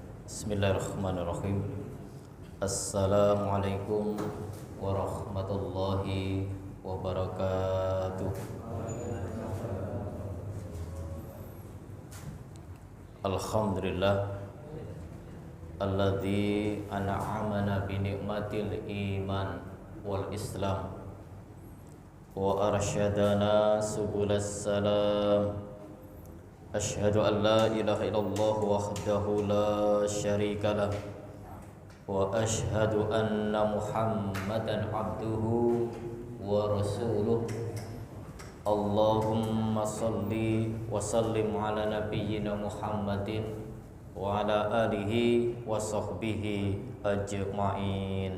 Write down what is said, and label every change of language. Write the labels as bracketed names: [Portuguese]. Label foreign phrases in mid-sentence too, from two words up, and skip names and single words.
[Arabic] بسم الله الرحمن الرحيم. السلام عليكم ورحمة الله وبركاته. الحمد لله الذي أنعمنا بنعمة الإيمان والإسلام وأرشدنا سبل السلام. أشهد أن لا إله إلا الله وحده لا شريك له وأشهد أن محمدا عبده ورسوله. اللهم صل وسلم على نبينا محمد وعلى آله وصحبه أجمعين.